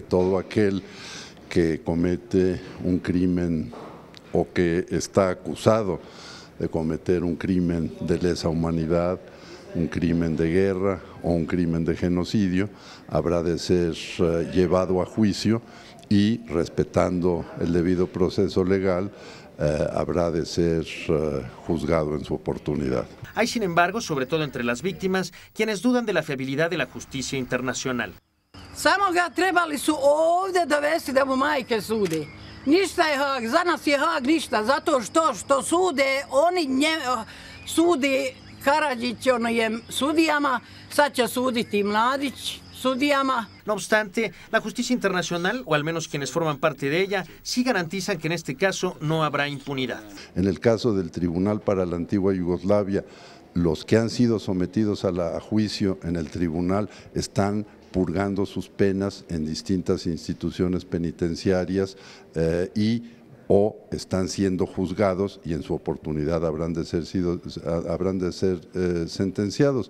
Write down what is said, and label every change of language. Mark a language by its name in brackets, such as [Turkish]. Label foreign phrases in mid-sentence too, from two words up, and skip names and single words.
[Spanish] todo aquel que comete un crimen o que está acusado de cometer un crimen de lesa humanidad, un crimen de guerra o un crimen de genocidio, habrá de ser llevado a juicio y, respetando el debido proceso legal, habrá de ser juzgado en su oportunidad. Hay, sin embargo, sobre todo entre las víctimas, quienes dudan de la fiabilidad de la justicia internacional. [Serbian] Samo ga trebali su ovdje dovesti da mu majke sude. Ništa je Haag, za nas je Haag ništa, zato što sude, oni sudi Karadžićovim sudijama, sad će suditi Mladić sudijama. [Spanish] No obstante, la justicia internacional, o al menos quienes forman parte de ella, sí garantizan que en este caso no habrá impunidad. En el caso del Tribunal para la Antigua Yugoslavia, los que han sido sometidos a juicio en el tribunal están purgando sus penas en distintas instituciones penitenciarias o están siendo juzgados y en su oportunidad habrán de ser sentenciados.